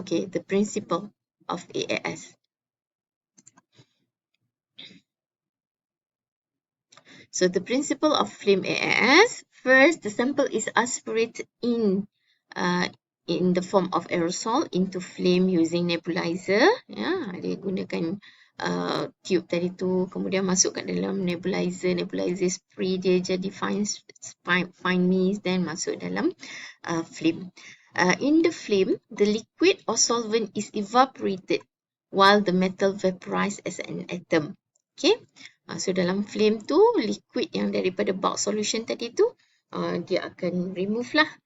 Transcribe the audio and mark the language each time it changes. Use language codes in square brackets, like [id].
[en] Okay, the principle of AAS. So the principle of flame AAS, first the sample is aspirated in the form of aerosol into flame using nebulizer. [ms] Dia gunakan tube tadi tu, kemudian masukkan dalam nebulizer. [en] Nebulizer spray [ms] dia jadi [en] fine mist, then [ms] masuk dalam [en] flame. In the flame, the liquid or solvent is evaporated while the metal vaporizes as an atom. Okay. [ms] So dalam flame tu, liquid yang daripada bulk solution tadi tu, dia akan remove lah.